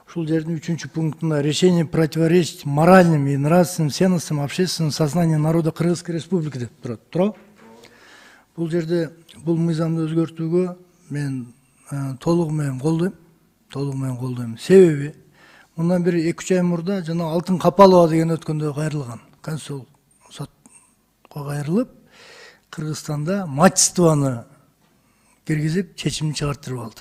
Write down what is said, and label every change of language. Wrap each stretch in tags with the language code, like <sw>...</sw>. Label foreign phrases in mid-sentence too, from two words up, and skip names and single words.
<ky>ушул жердин 3-пунктунда</ky> <ru>решение противоречит моральным и нравственным ценностям общественного сознания народа Кыргызской Республики</ru> <ky>деп турат. Туурабы? Бул жерде бул мыйзамды өзгөртүүгө мен толугу менен колдойм. Себеби мындан бери 2-3 ай мурда жана Алтын Капалова деген өткөндө кайрылган. Конституциялык сотко кайрылып, Кыргызстанда мачествону киргизип чечим чыгартырып алды.</ky>